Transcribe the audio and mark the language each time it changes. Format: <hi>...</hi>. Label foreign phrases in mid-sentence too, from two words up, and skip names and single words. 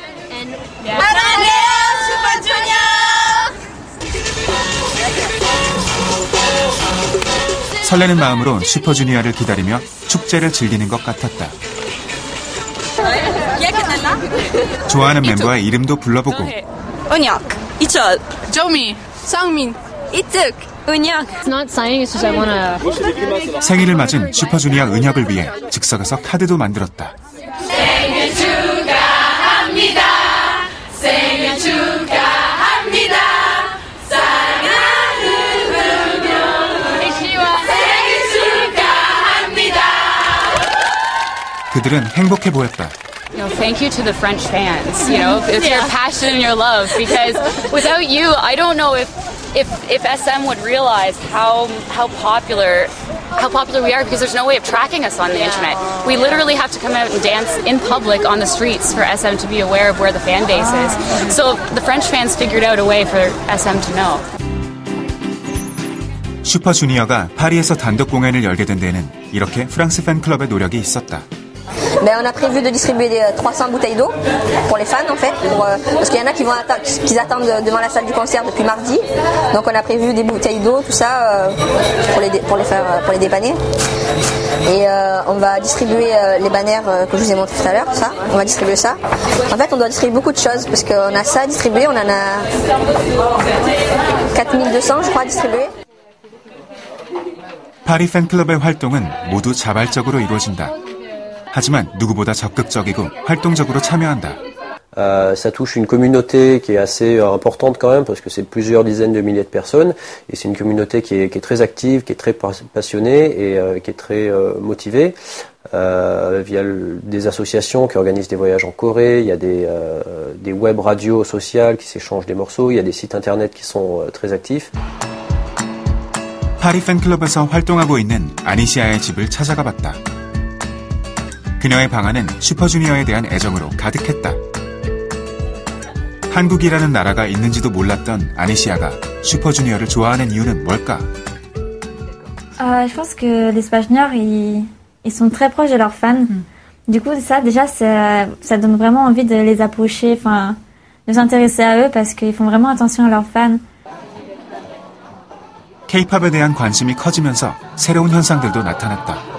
<ko>설레는 마음으로 슈퍼주니어를 기다리며 축제를 즐기는 것 같았다. 좋아하는 멤버의 이름도 불러보고 은혁, 이철, 조미, 상민, 이특, 은혁.</ko> <en>It's not signing, it's just I wanna...</en> <ko>생일을 맞은 슈퍼주니어 은혁을 위해 즉석에서 카드도 만들었다. 생일 축하합니다. 생일 축하합니다. 사랑하는 은혁 생일 축하합니다. 그들은 행복해 보였다.</ko> <en>Thank you to the French fans. It's your passion and your love. Because without you, I don't know if SM would realize how popular we are. Because there's no way of tracking us on the internet. We literally have to come out and dance in public on the streets for SM to be aware of where the fan base is. So the French fans figured out a way for SM to know.</en> <ko>슈퍼주니어가 파리에서 단독 공연을 열게 된 데에는 이렇게 프랑스 팬클럽의 노력이 있었다.</ko> <fr>On a prévu de distribuer 300 bouteilles d'eau pour les fans en fait, parce qu'il y en a qui attendent devant la salle du concert depuis mardi. Donc on a prévu des bouteilles d'eau, tout ça pour les dépanner. Et on va distribuer les banners que je vous ai montré tout à l'heure, ça. On va distribuer ça. En fait, on doit distribuer beaucoup de choses parce qu'on a ça à distribuer, on en a 4200 je crois à distribuer.</fr> <ko>파리 팬클럽의 활동은 모두 자발적으로 이루어진다. 하지만 누구보다 적극적이고 활동적으로 참여한다.</ko> <fr>Ça touche une communauté qui est assez importante quand même parce que c'est plusieurs dizaines de milliers de personnes et c'est une communauté qui est très active, qui est très passionnée et qui est très motivée. via des associations qui organisent des voyages en Corée, il y a des web radios sociales qui s'échangent des morceaux, il y a des sites internet qui sont très actifs.</fr> <ko>파리 팬클럽에서 활동하고 있는 아니시아의 집을 찾아가 봤다. 그녀의 방안은 슈퍼주니어에 대한 애정으로 가득했다. 한국이라는 나라가 있는지도 몰랐던 아니시아가 슈퍼주니어를 좋아하는 이유는 뭘까?</ko> <fr>Je pense que les Super Juniors, ils sont très proches de leurs fans. Du coup, ça, déjà, ça donne vraiment envie de les approcher, enfin, de s'intéresser à eux parce qu'ils font vraiment attention à leurs fans.</fr> <ko>K-팝에 대한 관심이 커지면서 새로운 현상들도 나타났다.</ko>